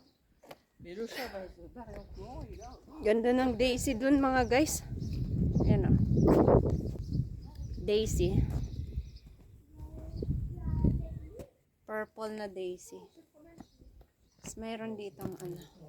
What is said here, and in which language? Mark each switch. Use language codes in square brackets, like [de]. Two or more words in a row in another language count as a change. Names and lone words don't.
[fr] Mais le chat va se barrer en courant et là. [tl] Ganda ng daisy dun mga guys. Ayan o. Daisy. Purple na daisy. Tapos mayroon ditong ano.